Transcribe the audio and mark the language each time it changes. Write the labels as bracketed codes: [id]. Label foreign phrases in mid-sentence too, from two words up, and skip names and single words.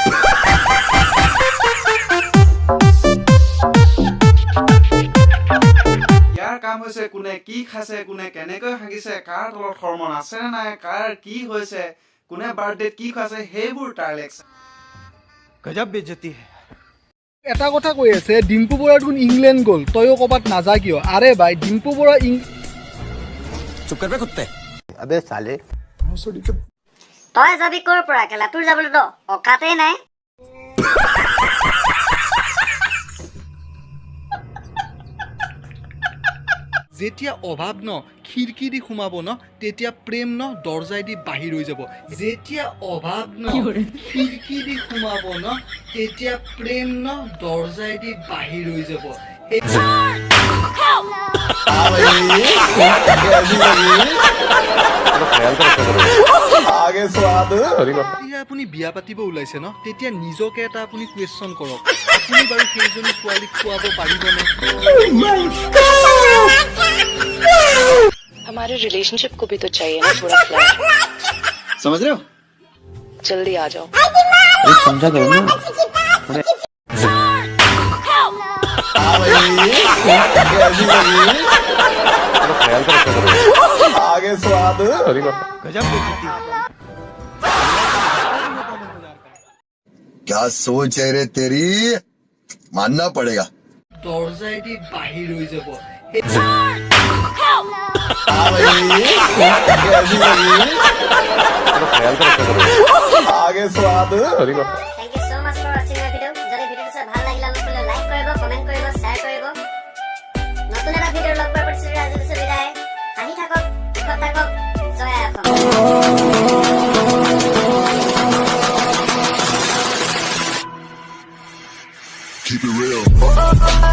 [as] ইয়াৰ কাম হৈছে কোনে কি খাইছে কোনে কেনেকৈ হাগিছে কাৰ তলত হৰমন আছে নে নাই কাৰ কি হৈছে কোনে বাৰ্থডেত কি খাইছে সেইবোৰ তাৰ লেকচাৰ [hi] गजब बेइज्जती [as] এটা কথা কৈ আছে ডিম্পু বৰা দেখোন ইংলেণ্ড গ'ল তয়ো ক'ৰবাত নাযা কিয় [hi] अरे भाई [as] ডিম্পু বৰা [hi] चुप करबे कुत्ते अबे साले [as] তই যাবি ক'ৰ পৰা কেলা তোৰ যাবলৈ তো অকাতেই নাই যেতিয়া অভাৱ ন খিৰিকী দি সোমাব ন তেতিয়া প্ৰেম ন দৰ্জাই দি বাহিৰ হৈ যাব যেতিয়া অভাৱ ন খিৰিকী দি সোমাব ন তেতিয়া প্ৰেম ন দৰ্জাই দি বাহিৰ হৈ যাব আপুনি বিয়া পাতিব ওলাইছে ন তেতিয়া নিজকে এটা আপুনি কুৱেশ্যন কৰক আপুনি বাৰু সেইজনী ছোৱালীক খুৱাব পাৰিবনে [hi] हमारे रिलेशनशिप को भी तो चाहिए ना थोड़ा फ्लेयर समझ रहे हो जल्दी आ जाओ अरे समझा करो ना थोड़े आगे स्वाद गजब बेइज्जती क्या सोच है रे तेरी मानना पड़ेगा [as] দৰ্জাই দি বাহিৰ হৈ যাব [hi] आगे स्वाद [en] Thank you so much for watching my video [as] যদি ভিডিওটো চাই ভাল লাগিলে আপোনালোকে লাইক কৰিব কমেন্ট কৰিব শ্বেয়াৰ কৰিব নতুন এটা ভিডিঅ' লগ পাই পৰিছোঁ আজি বিদায় আহি থাকক সুখত থাকক জয় অসম [en] Keep it real.